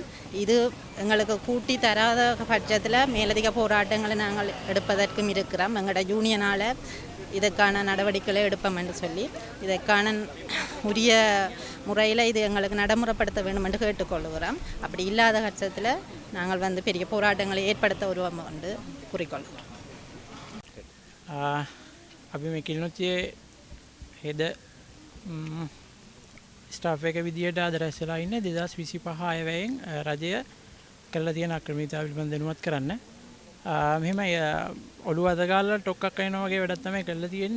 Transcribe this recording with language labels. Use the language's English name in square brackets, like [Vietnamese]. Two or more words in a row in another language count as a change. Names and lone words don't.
[Tamil] இது எங்களுக்கு கூட்டி தராத பட்சத்தில் மேலதிக போராட்டங்களை நாங்கள் எடுப்பதற்கும் இருக்கிறோம். எங்களோட யூனியனால் இதற்கான நடவடிக்கைகளை எடுப்போம் என்று சொல்லி இதற்கான உரிய முறையில் இது எங்களுக்கு நடைமுறைப்படுத்த வேண்டும் என்று கேட்டுக்கொள்கிறோம். அப்படி இல்லாத பட்சத்தில் நாங்கள் வந்து பெரிய போராட்டங்களை ஏற்படுத்த வருவோம் என்று கூறிக்கொள்கிறோம். [Sinhala] අපි මේ කිලිනොතියේ හෙද ස්ටාෆ් එක විදියට අද රැස් වෙලා ඉන්නේ 2025 අයවැයෙන් රජය කළා තියෙන අක්‍රමිකතාව පිළිබඳව දැනුවත් කරන්න. මෙහෙම ඔළුව අත ගාලා ටොක්ක්ක් අයිනවා වගේ වැඩක් තමයි කළා තියෙන්නේ.